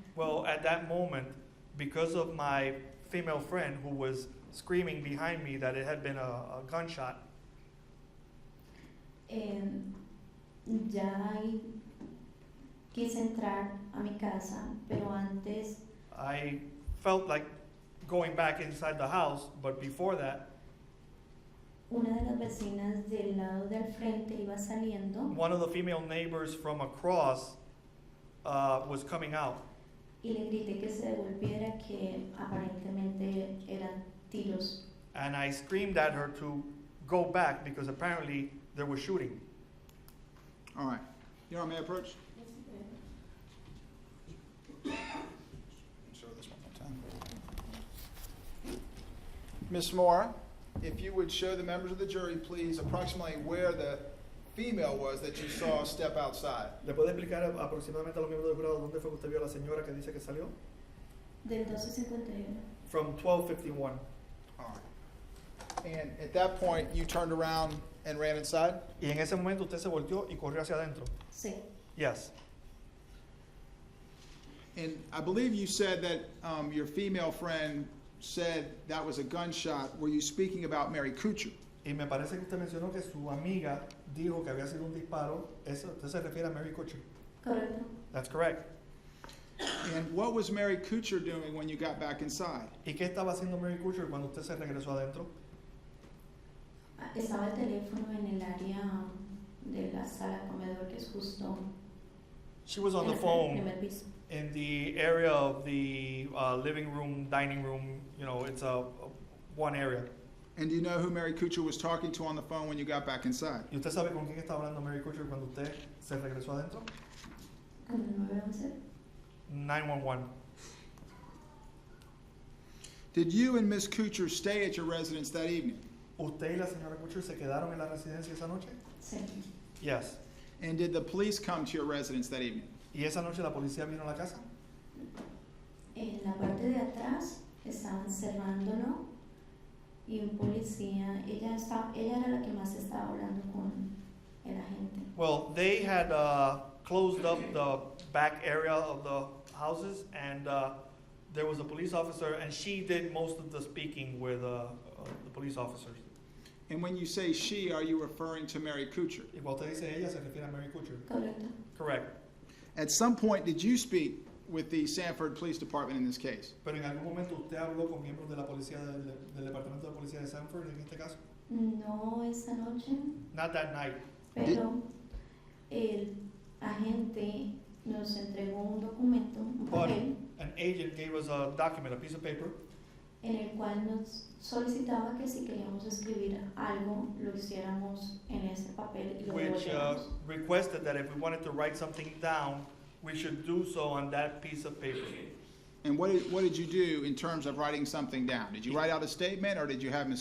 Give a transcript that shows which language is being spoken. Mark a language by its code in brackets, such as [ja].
[en] Well, at that moment, because of my female friend who was screaming behind me that it had been a gunshot, [es] Ya quise entrar a mi casa, pero antes [en] I felt like going back inside the house, but before that, [es] una de las vecinas del lado del frente iba saliendo [en] one of the female neighbors from across was coming out. [es] Y le grité que se devolviera, que aparentemente eran tiros. [en] And I screamed at her to go back because apparently there was shooting. All right. Your Honor, may I approach? Show this one more time. Ms. Mora, if you would show the members of the jury, please, approximately where the female was that you saw step outside. [es] ¿Le puede explicar aproximadamente a los miembros del jurado dónde fue que usted vio a la señora que dice que salió? Del 1251. [en] From 1251. All right. And at that point, you turned around and ran inside? [es] Y en ese momento usted se volteó y corrió hacia adentro. Sí. [en] Yes. And I believe you said that your female friend said that was a gunshot. Were you speaking about Mary Kuchar? [es] Y me parece que usted mencionó que su amiga dijo que había sido un disparo. Eso, usted se refiere a Mary Kuchar. Correcto. [en] That's correct. And what was Mary Kuchar doing when you got back inside? [es] ¿Y qué estaba haciendo Mary Kuchar cuando usted se regresó adentro? Estaba el teléfono en el área de la sala comedor, que es justo [en] She was on [es] en [en] the [es] el [en] phone [es] primer piso. [en] in the area of the living room, dining room. You know, it's one area. And do you know who Mary Kuchar was talking to on the phone when you got back inside? [es] ¿Y usted sabe con quién estaba hablando Mary Kuchar cuando usted se regresó adentro? ¿Con el 911? [en] 911. Did you and Miss Kuchar stay at your residence that evening? [es] ¿Usted y la señora Kuchar se quedaron en la residencia esa noche? Sí. [en] Yes. And did the police come to your residence that evening? [es] ¿Y esa noche la policía vino a la casa? En la parte de atrás estaban cerrándolo y un policía, ella era la que más estaba hablando con el agente. [en] Well, they had closed up the back area of the houses, and there was a police officer, and she did most of the speaking with the police officers. And when you say she, are you referring to Mary Kuchar? [es] Y cuando usted dice ella, se refiere a Mary Kuchar. Correcto. [en] Correct. At some point, did you speak with the Sanford Police Department in this case? [es] Pero en algún momento usted habló con miembros de la policía del departamento de policía de Sanford en este caso. No esa noche, [en] Not that night. [es] pero el agente nos entregó un documento, un [en] But [es] papel, [en] an agent gave us a document, a piece of paper, [es] en el cual nos solicitaba que si queríamos escribir algo, lo hiciéramos en ese papel y lo [en] which [es] devolviéramos. [en] requested that if we wanted to write something down, we should do so on that piece of paper. And what did you do in terms of writing something down? Did you write out a statement, or did you have Ms.